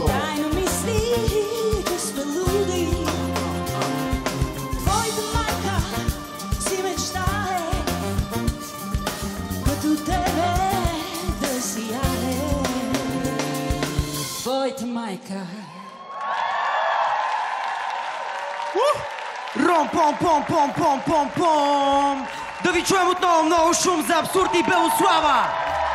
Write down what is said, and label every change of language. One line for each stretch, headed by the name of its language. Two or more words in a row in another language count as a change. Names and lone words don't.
Bulgarian: Дай мисли, че сме луди. Твоята майка си мечтае, като тебе да сияе. Твоята майка. Ром-пом-пом-пом-пом-пом-пом! Да ви чуем отново много шум за Абсурд и Белослава!